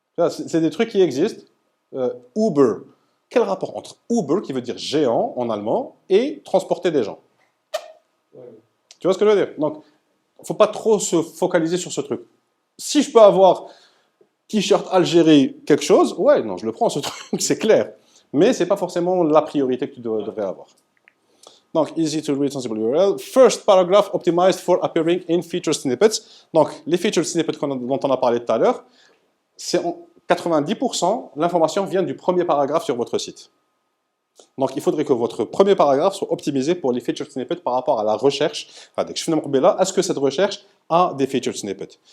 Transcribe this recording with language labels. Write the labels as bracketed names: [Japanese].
[French] C'est des trucs qui existent. Uber. Quel rapport entre Uber, qui veut dire géant en allemand, et transporter des gens? Tu vois ce que je veux dire? Donc, il ne faut pas trop se focaliser sur ce truc. Si je peux avoir t-shirt Algérie quelque chose, ouais, non, je le prends ce truc, c'est clair. Mais ce n'est pas forcément la priorité que tu devrais avoir. [English] Donc, easy to read, sensible URL. First paragraph optimized for appearing in feature snippets. [French] Donc, les feature snippets dont on a parlé tout à l'heure, c'est 90%, l'information vient du premier paragraphe sur votre site. Donc, il faudrait que votre premier paragraphe soit optimisé pour les feature snippets par rapport à la recherche. Est-ce que cette recherche a des feature snippets?